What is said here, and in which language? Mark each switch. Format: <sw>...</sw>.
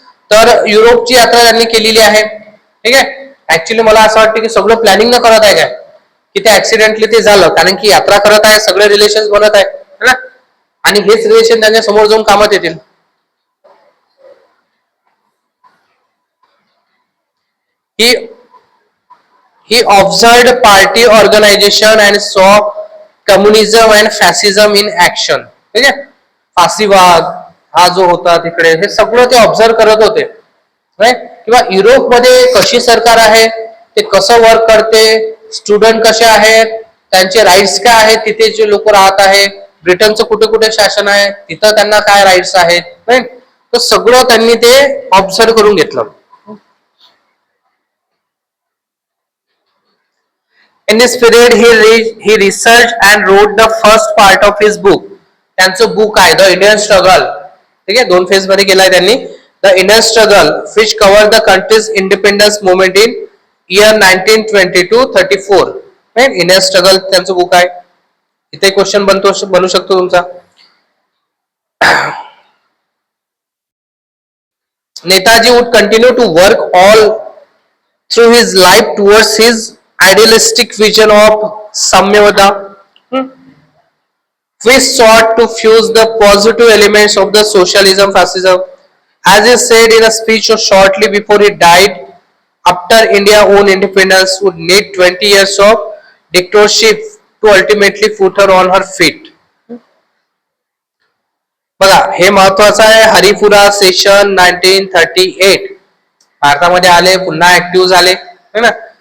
<mr>तर युरोपची यात्रा त्यांनी केलेली आहे. ठीक आहे. ऍक्च्युली मला असं वाटतं की सगळं प्लॅनिंग न करत आहे काय, की ते ऍक्सिडेंटली ते झालं, कारण की यात्रा करत आहे, सगळे रिलेशन बनत आहे आणि हेच रिलेशन त्यांच्या समोर जाऊन कामात येतील.</mr> <en>He observed party organization and saw communism and fascism in action.</en> <mr>ठीक आहे. फाशीवाद हा जो होता तिकडे, हे सगळं ते ऑब्झर्व करत होते. किंवा युरोपमध्ये कशी सरकार आहे, ते कसं वर्क करते, स्टुडंट कसे आहेत, त्यांचे राईट्स काय आहेत, तिथे जे लोक राहत आहेत, ब्रिटनचं कुठे कुठे शासन आहे, तिथं त्यांना काय राईट्स आहेत, राईट. तर सगळं त्यांनी ते ऑब्झर्व करून घेतलं.</mr> <en>In this period, he researched and wrote the first part of his book.</en> <mr>त्यांचं बुक आहे द इंडियन स्ट्रगल. ठीक आहे, 2 फेज मध्ये केलाय त्यांनी.</mr> <en>The Indian struggle which cover the country's independence movement in year 1922-34.</en> <mr>Indian struggle त्यांचं book आहे. इथे क्वेश्चन बनू शकतो तुमचा.</mr> <en>Netaji would continue to work all through his life towards his idealistic vision of Samyavada, which sought to fuse the positive elements of the socialism fascism. As he said in a speech shortly before he died, after India own independence would need 20 years of dictatorship to ultimately put her on her feet.</en> <mr>बघा, हे महत्वाचं आहे. Haripura session 1938 भारतामध्ये आले, पुन्हा active झाले है ना.</mr>